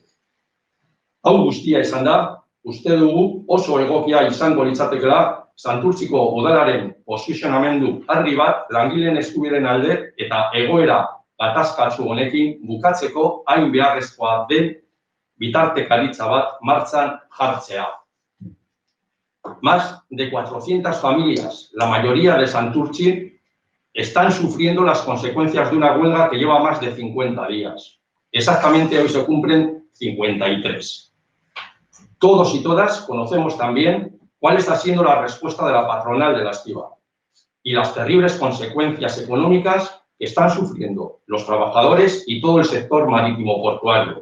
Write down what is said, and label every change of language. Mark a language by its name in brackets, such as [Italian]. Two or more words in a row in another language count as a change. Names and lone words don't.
[Basque] Hau guztia izan da, uste dugu oso egokia izango litzatekeela Santurtziko udalaren posizionamendu argi bat langileen eskubideen alde eta egoera gatazkatsu honekin bukatzeko hain beharrezkoa den bitartekaritza bat martxan jartzea. [Spanish] Más de 400 familias, la mayoría de Santurtzi, están sufriendo las consecuencias de una huelga que lleva más de 50 días. Exactamente hoy se cumplen 53. Todos y todas conocemos también cuál está siendo la respuesta de la patronal de la estiba y las terribles consecuencias económicas que están sufriendo los trabajadores y todo el sector marítimo portuario.